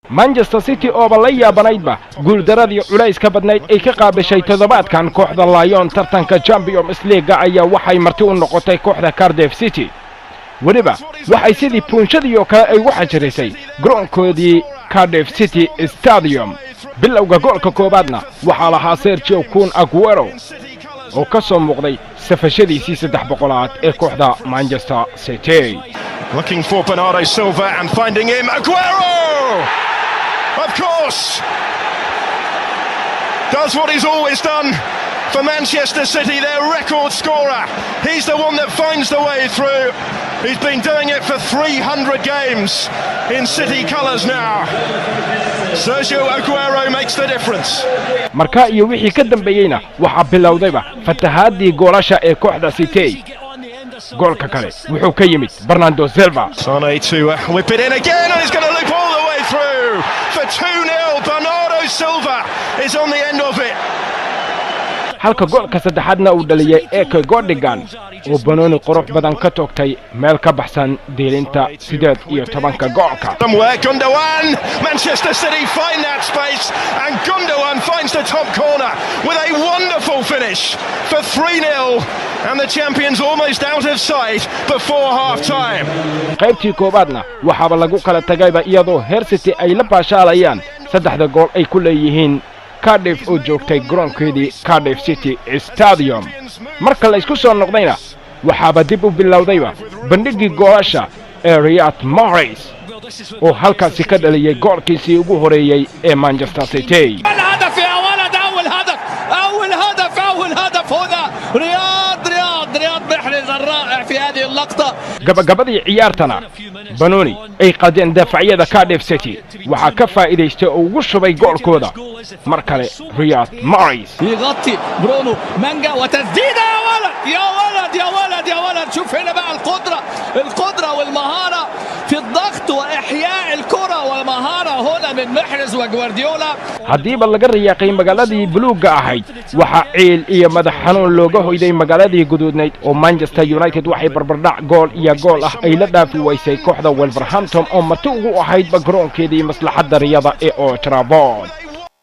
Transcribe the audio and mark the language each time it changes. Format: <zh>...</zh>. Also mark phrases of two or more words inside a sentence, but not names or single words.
<so>Manchester City oo balaya banaydba guuldaradii culays ka badnayd ay ka qaabishay toddobaadkan kooxda Lyon tartanka Champions League ayaa waxay marti u noqotay kooxda Cardiff City waliba waxay sidii punchadii oo kale ay waxa jirisay garoonkoodii Cardiff City Stadium bilowga goolka koobaadna waxa lahaa Sergio Kun Aguero oo ka soo muuqday safashadiisii 300 ee kooxda Manchester City.</so> <en>Looking for Bernardo Silva and finding him, Aguero! Of course! Does what he's always done for Manchester City, their record scorer. He's the one that finds the way through. He's been doing it for 300 games in City colours now. Sergio Aguero makes the difference.</en> <so>Marka iyo wixii ka dambeeyayna waxa bilowdayba fatahaadii goolasha ee kooxda City. Goolka kale wuxuu ka yimid Bernardo Silva.</so> <en>Sane to whip it in again and he's going to loop all the way through for 2-0. Bernardo Silva is on the end of it.</en> <so>halka goolka saddexaadna uu dhaliyay Eke Gundogan oo banooni qurux badan ka toogtay meel ka baxsan deelinta 18 goolka.</so> <en>Somewhere Gundogan, Manchester City find that space and Gundogan finds the top corner with a wonderful finish for 3-0 and the champions almost out of sight before half time.</en> <so>qaybtii koobaadna waxaaba lagu kala tagayba iyadoo Heer City ay la baashaalayaan saddexda gool ay ku leeyihiin Cardiff oo joogtay garoonkeedii Cardiff City Stadium. marka la isku soo noqdayna waxaaba dib u bilowdayba bandhigii goolasha ee Riyad Mahrez oo halkaasi ka dhaliyay goolkiisii ugu horeeyay ee Manchester City.</so> <ar>رياض محرز الرائع في هذه اللقطة.</ar> <so>gabagabadii ciyaartana Banoni ay qadeen daafacyada Cardiff City waxa ka faa'iideystay oo ugu shubay goolkooda mar kale Riyad Mahrez</so> <ar>يغطي برونو مانجا وتسديدة يا ولد يا ولد يا ولد يا ولد. شوف هنا بقى القدرة والمهارة في الضغط وإحياء الكرة والمهارة هنا من محرز وجوارديولا.</ar> <so>hadiiba laga riyaaqay magaaladii buluuga ahayd waxa ciil iyo madax xanuun looga hoyday magaaladii guduudnayd oo Manchester United waxay barbardhac gool iyo gool ah ay la dhaafi waysay kooxda Wolverhampton oo marti ugu ahayd garoonkeedii maslaxadda riyada ee Old Trafford.</so>